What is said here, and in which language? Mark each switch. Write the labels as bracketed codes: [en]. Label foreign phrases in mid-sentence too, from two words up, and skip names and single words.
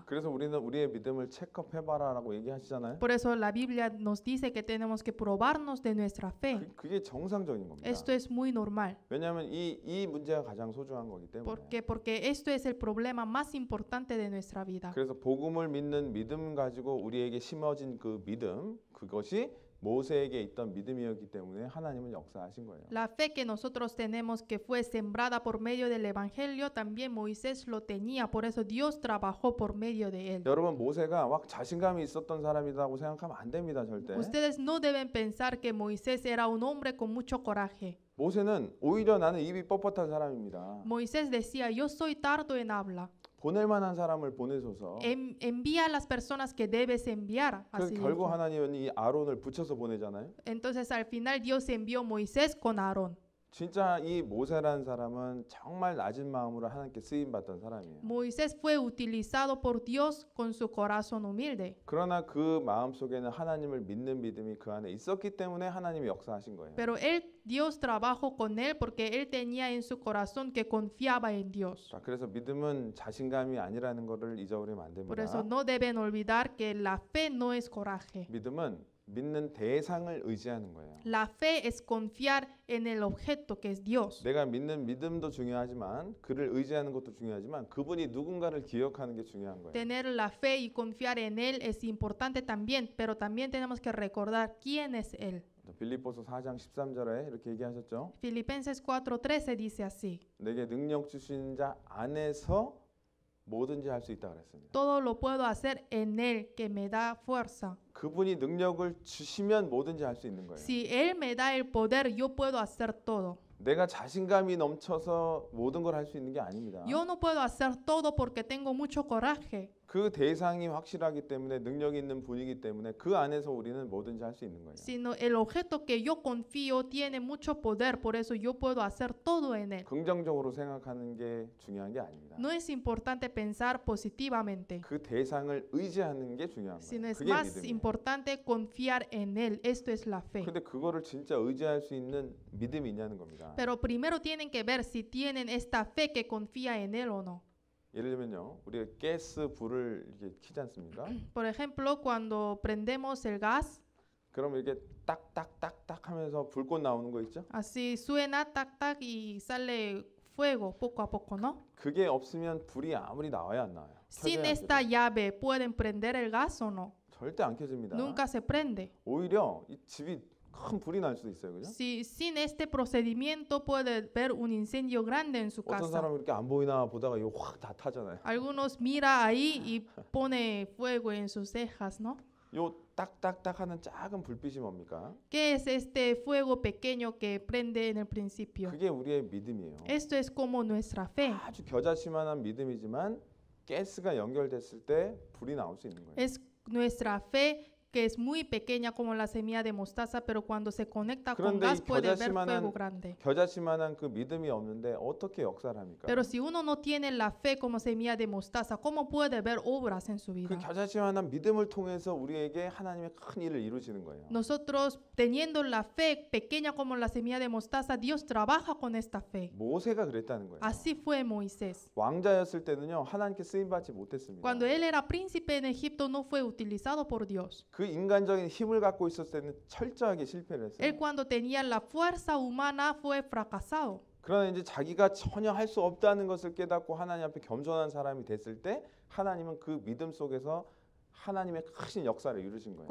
[ko] 그래서 우리는 우리의 믿음을 체크해봐라라고 얘기하시잖아요. [es] Por eso la Biblia nos dice que tenemos que probarnos de nuestra fe. [ko] 그게 정상적인 겁니다. [es] Esto es muy normal. [ko] 왜냐하면 이 문제가 가장 소중한 거기 때문에. [es] Porque esto es el problema más importante de nuestra vida. [ko] 그래서 복음을 믿는 믿음 가지고 우리에게 심어진 그 믿음 그것이 모세에게 있던 믿음이었기 때문에 하나님은 역사하신 거예요. [es] La fe que nosotros tenemos que fue sembrada por medio del evangelio también Moisés lo tenía, por eso Dios trabajó por medio de él. [ko] 여러분 모세가 막 자신감이 있었던 사람이라고 생각하면 안 됩니다, 절대. [es] Ustedes no deben pensar que Moisés era un hombre con mucho coraje. [ko] 모세는 오히려 나는 입이 뻣뻣한 사람입니다. [es] Moisés decía, yo soy tardo en habla. [ko] 보낼 만한 사람을 보내소서. [es] Envía a las personas que debes enviar. [ko] 그 [es] Así [ko] 결국 [es] dijo. [ko] 하나님은 이 아론을 붙여서 보내잖아요. [es] Entonces al final Dios envió a Moisés con Aarón. [ko] 진짜 이 모세라는 사람은 정말 낮은 마음으로 하나님께 쓰임 받던 사람이에요. [es] Moisés fue utilizado por Dios con su corazón humilde. [ko] 그러나 그 마음 속에는 하나님을 믿는 믿음이 그 안에 있었기 때문에 하나님이 역사하신 거예요. [es] Pero Dios trabajó con él porque él tenía en su corazón que confiaba en Dios. [ko] 자, 그래서 믿음은 자신감이 아니라는 것을 잊어버리면 안 [es] Por eso [ko] 됩니다. [es] no deben olvidar que la fe no es coraje. [ko] 믿음은 믿는 대상을 의지하는 거예요. [es] La fe es confiar en el objeto que es Dios. [ko] 내가 믿는 믿음도 중요하지만 그를 의지하는 것도 중요하지만 그분이 누군가를 기억하는 게 중요한 거예요. [es] Tener la fe y confiar en Él es importante también, pero también tenemos que recordar quién es Él. [ko] 빌립보서 4장 13절에 이렇게 얘기하셨죠. [es] Filipenses 4:13 dice así: [ko] 내게 능력 주신 자 안에서 뭐든지 할 수 있다 그랬습니다. [es] Todo lo puedo hacer en Él que me da fuerza. [ko] 그분이 능력을 주시면 뭐든지 할 수 있는 거예요. [es] Si Él me da el poder, yo puedo hacer todo. [ko] 내가 자신감이 넘쳐서 모든 걸 할 수 있는 게 아닙니다. [es] Yo no puedo hacer todo porque tengo mucho coraje. [ko] 그 대상이 확실하기 때문에 능력 있는 분이기 때문에 그 안에서 우리는 뭐든지 할 수 있는 거예요. [es] Sino el objeto que yo confío tiene mucho poder, por eso yo puedo hacer todo en Él. [ko] 긍정적으로 생각하는 게 중요한 게 아닙니다. [es] No es importante pensar positivamente, [ko] 그 대상을 의지하는 게 중요한 [es] sino [ko] 거예요. [es] es [ko] 그게 [es] más [ko] 믿음이에요. [es] importante confiar en Él. Esto es la fe. [ko] 근데 그거를 진짜 의지할 수 있는 믿음이 있냐는 겁니다. [es] Pero primero tienen que ver si tienen esta fe que confía en Él o no. [ko] 예를 들면요, 우리가 가스 불을 이렇게 켜지 않습니까? [es] Por ejemplo, cuando prendemos el gas, [ko] 그럼 이렇게 딱딱딱딱 하면서 불꽃 나오는 거 있죠? [es] así suena tac tac y sale fuego poco a poco, ¿no? [ko] 그게 없으면 불이 아무리 나와야 안 나와요. [es] Sin [ko] 켜져야 [es] esta [ko] 켜져요. [es] llave, ¿pueden prender el gas o no? [ko] 절대 안 켜집니다. [es] Nunca se prende. [ko] 오히려 이 집이 큰 불이 날 수도 있어요, 그죠? [es] Si sin este procedimiento puede haber un incendio grande en su [ko] 어떤 [es] casa. [ko] 사람은 이렇게 안 보이나 보다가 이거 확 다 타잖아요. [es] Algunos mira ahí y pone fuego en sus cejas, ¿no? [ko] 요 딱딱딱 하는 작은 불빛이 뭡니까? [es] ¿Qué es este fuego pequeño que prende en el principio? [ko] 그게 우리의 믿음이에요. [es] Esto es como nuestra fe. [ko] 아주 겨자씨만한 믿음이지만 가스가 연결됐을 때 불이 나올 수 있는 거예요. [es] Es nuestra fe que es muy pequeña como la semilla de mostaza, pero cuando se conecta con [ko] 그런데 [es] gas [ko] 이 [es] puede haber [ko] 겨자씨만한 [es] fuego grande. [ko] 겨자씨만한 그 믿음이 없는데 어떻게 역사를 합니까? [es] Pero si uno no tiene la fe como semilla de mostaza, ¿cómo puede ver obras en su [ko] 그 [es] vida? [ko] 겨자씨만한 믿음을 통해서 우리에게 하나님의 큰 일을 이루시는 거예요. [es] Nosotros, teniendo la fe pequeña como la semilla de mostaza, Dios trabaja con esta fe. [ko] 모세가 그랬다는 거예요. [es] Así fue Moisés. [ko] 왕자였을 때는요 하나님께 쓰임 받지 못했습니다. [es] Cuando él era príncipe en Egipto, no fue utilizado por Dios. [ko] 그 인간적인 힘을 갖고 있었을 때는 철저하게 실패를 했어요. [es] Él cuando tenía la fuerza humana fue fracasado. [ko] 그러나 이제 자기가 전혀 할 수 없다는 것을 깨닫고 하나님 앞에 겸손한 사람이 됐을 때 하나님은 그 믿음 속에서 하나님의 크신 역사를 이루신 거예요.